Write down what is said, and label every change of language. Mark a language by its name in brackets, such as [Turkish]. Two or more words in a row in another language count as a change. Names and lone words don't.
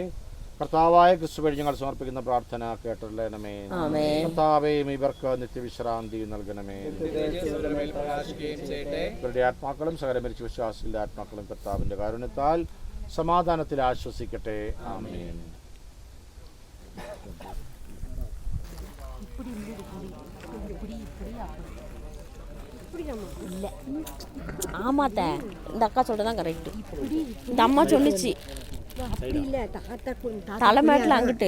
[Malayalam] കർത്താവായ ക്രിസ്തു വഴി ഞങ്ങൾ സമർപ്പിക്കുന്ന പ്രാർത്ഥന കേട്ടുള്ളണമേ. കർത്താവേയും ഇവർക്ക് നിത്യവിശ്രാന്തി നൽകണമേ. ഇവരുടെ ആത്മാക്കളും സകലമരിച്ച വിശ്വാസികളുടെ ആത്മാക്കളും കർത്താവിൻ്റെ കാരുണ്യത്താൽ സമാധാനത്തിൽ ആശ്വസിക്കട്ടെ. ആമേൻ. [Tamil] ஆமாத்த இந்த அக்கா சொல்றதான் கரெக்ட். இந்த அம்மா சொல்லிச்சு அப்படி இல்லை, தலைமேட்டில் அங்கிட்டு